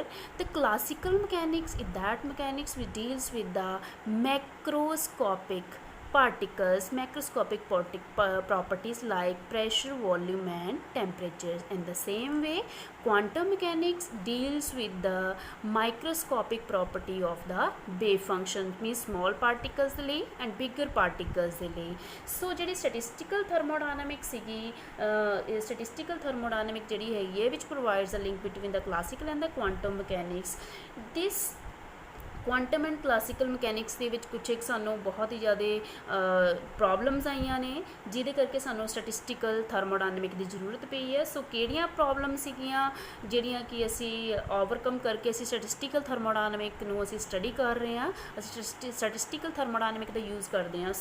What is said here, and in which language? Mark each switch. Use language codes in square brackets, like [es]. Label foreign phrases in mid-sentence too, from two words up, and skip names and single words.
[en] The classical mechanics is that mechanics which deals with the macroscopic particles, macroscopic properties like pressure, volume and temperatures. In the same way, quantum mechanics deals with the microscopic property of the wave function, means small particles [pa] ਦੇ ਲਈ [en] and bigger particles [pa] ਦੇ ਲਈ. [en] So ਜਿਹੜੀ statistical thermodynamics ਸੀਗੀ, statistical thermodynamic [pa] ਜਿਹੜੀ ਹੈਗੀ ਹੈ [en] which provides a link between the classical and the quantum mechanics. This quantum and classical mechanics [pa] ਦੇ ਵਿੱਚ ਕੁਛ ਇੱਕ ਸਾਨੂੰ ਬਹੁਤ ਹੀ ਜ਼ਿਆਦਾ ਪ੍ਰੋਬਲਮਸ ਆਈਆਂ ਨੇ, ਜਿਹਦੇ ਕਰਕੇ ਸਾਨੂੰ [en] statistical thermodynamic [pa] ਦੀ ਜ਼ਰੂਰਤ ਪਈ ਹੈ. ਸੋ ਕਿਹੜੀਆਂ ਪ੍ਰੋਬਲਮ ਸੀਗੀਆਂ ਜਿਹੜੀਆਂ ਕਿ ਅਸੀਂ ਓਵਰਕਮ ਕਰਕੇ ਅਸੀਂ [en] statistical thermodynamic [pa] ਨੂੰ ਅਸੀਂ ਸਟੱਡੀ ਕਰ ਰਹੇ ਹਾਂ, ਅਸੀਂ [en] statistical thermodynamic [pa] ਦਾ ਯੂਜ਼ ਕਰਦੇ ਹਾਂ.